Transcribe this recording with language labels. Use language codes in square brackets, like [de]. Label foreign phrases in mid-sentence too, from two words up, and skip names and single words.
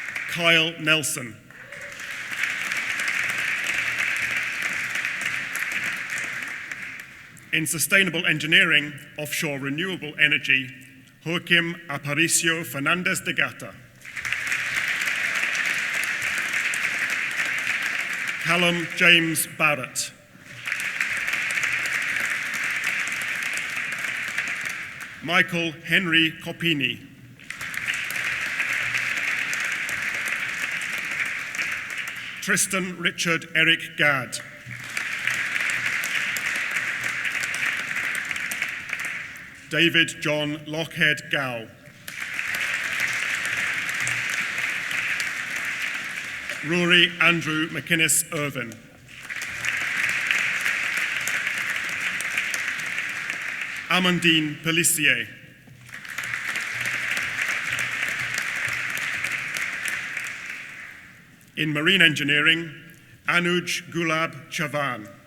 [en] Kyle Nelson. In sustainable engineering, offshore renewable energy, Joaquim Aparicio Fernandez de Gata. Callum James Barrett. Michael Henry Copini. Tristan Richard Eric Gadd. David John Lockhead Gow. Rory Andrew McInnes Irvin. Amandine Pellissier. In marine engineering, Anuj Gulab Chavan.